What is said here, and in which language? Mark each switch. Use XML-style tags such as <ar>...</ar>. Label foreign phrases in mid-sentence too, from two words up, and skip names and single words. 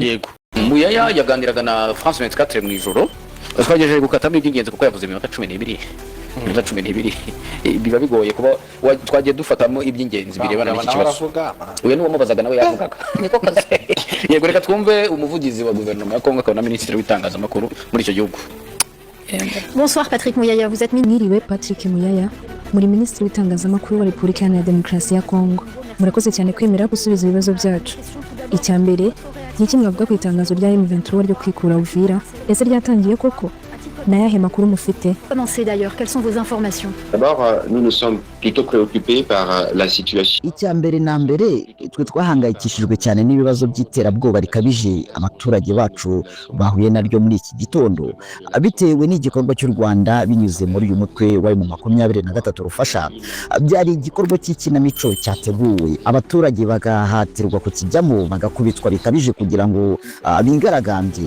<rw>yego Muyaya yaganiraga na France 24 mu ijoro twagejeje gukatamo iby'ingenzi kuko yavuze iminota 12 biba bigoye kuba twagiye dufatamo iby'ingenzi birebana n'iki kibazo uyu ni umubazaga nawe yavugaga niko kazi yego reka twumve umuvugizi wa guverinoma ya Kongo akaba na ministre w'itangazamakuru muri icyo gihugu.</rw> <fr>Bonsoir Patrick Muyaya, vous êtes</fr> <rw>mwiriwe Patrick Muyaya muri ministre w'itangazamakuru wa Repubulika ya Demokarasi ya Kongo. Murakoze cyane kwemera gusubiza ibibazo byacu. Icyambere n'iki mwavuga ku itangazo rya M23 ryo kwikura Uvira ese ryatangiye koko nayahe makuru mufite?</rw> <fr>Commencez d'ailleurs, quelles sont vos informations? D'abord, nous sommes plutôt préoccupés par la situation.</fr> <rw>Icyambere na mbere twe twahangayikishijwe cyane n'ibibazo by'iterabwoba rikabije abaturage bacu bahuye naryo muri iki gitondo bitewe n'igikorwa cy'u Rwanda binyuze muri uyu mutwe wa mu 23 rufasha. Byari igikorwa cy'ikinamico cyateguwe abaturage bagahatirwa kukijyamo bagakubitwa bikabije kugira ngo bingaragambye.</rw>